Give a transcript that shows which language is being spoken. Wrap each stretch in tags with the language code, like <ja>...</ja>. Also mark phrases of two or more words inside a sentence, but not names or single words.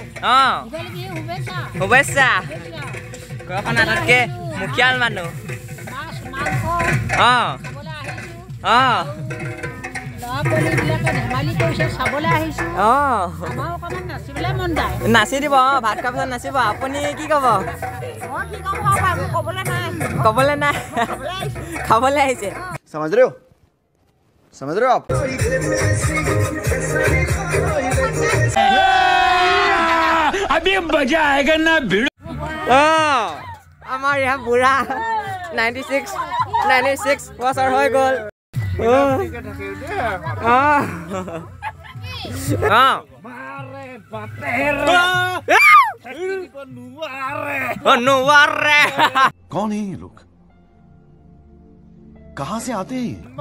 <as>শুভেচ্ছা ঘৰখন আটাইতকৈ মুখিয়াল মানুহ নাচি দিব ভাত খোৱাৰ পিছত নাচিব আপুনি কি ক'ব ক'বলৈ নাই খাবলৈ আহিছে</as> <hi>समझ रहे हो समझ रहे हो आप अभी मजा आएगा ना भिड़</hi> <as>আমাৰ ইয়াৰ বুঢ়া 96 বছৰ হৈ গ'ল</as> <hi>कौन है ये लोग कहाँ से आते हैं</hi>